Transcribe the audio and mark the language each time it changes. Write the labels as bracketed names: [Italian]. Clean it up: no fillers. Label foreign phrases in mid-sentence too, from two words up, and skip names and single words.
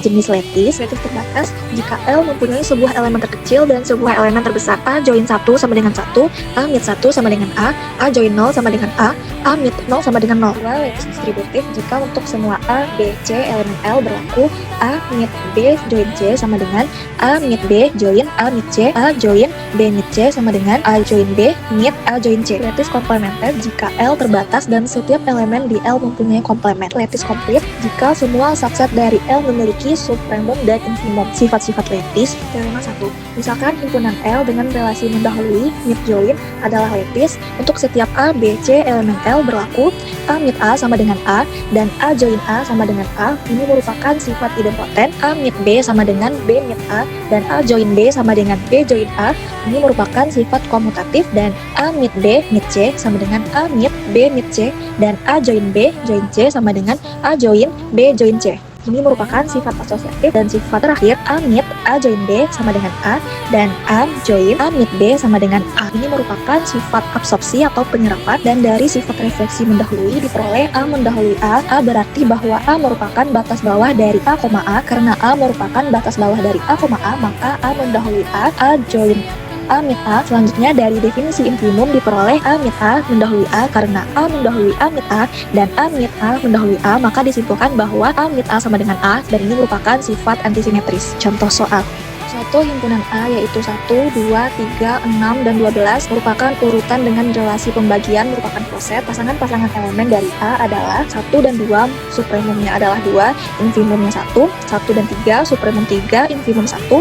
[Indonesian] Jenis lattice terbatas jika L mempunyai sebuah elemen terkecil dan sebuah elemen terbesar. A join 1 sama dengan 1, A meet 1 sama dengan A join 0 sama dengan A meet 0 sama dengan 0. Lattice distributif jika untuk semua A, B, C elemen L berlaku A meet B join C sama dengan A meet B join A meet C, A join B meet C sama dengan A join B meet A join C. Lattice komplementer jika L terbatas dan setiap elemen di L mempunyai komplement. Lattice komplit jika semua subset dari L memiliki supremum dan infimum. Sifat-sifat lattice. Teorema 1. Misalkan himpunan L dengan relasi mendahului meet join adalah lattice untuk setiap A, B, C elemen L berlaku A meet A sama dengan A dan A join A sama dengan A. Ini merupakan sifat idempoten. A meet B sama dengan B meet A dan A join B sama dengan B join A. Ini merupakan sifat komutatif, dan A meet B meet C sama dengan A meet B meet C dan A join B join C sama dengan A join B join C. Ini merupakan sifat asosiatif dan sifat terakhir A meet A join B sama dengan A dan A join A meet B sama dengan A. Ini merupakan sifat absorpsi atau penyerapan dan dari sifat refleksi mendahului diperoleh A mendahului A. A berarti bahwa A merupakan batas bawah dari A, A. Karena A merupakan batas bawah dari A, A, maka A mendahului A join A meet A. Selanjutnya dari definisi infimum diperoleh A meet A mendahului A. Karena A mendahului A meet A dan A meet A mendahului A, maka disimpulkan bahwa A meet A sama dengan A dan ini merupakan sifat antisimetris. Contoh soal. Suatu himpunan A yaitu 1, 2, 3, 6, dan 12 merupakan urutan dengan relasi pembagian merupakan poset. Pasangan-pasangan elemen dari A adalah 1 dan 2, supremumnya adalah 2, infimumnya 1, 1 dan 3, supremum 3, infimum 1,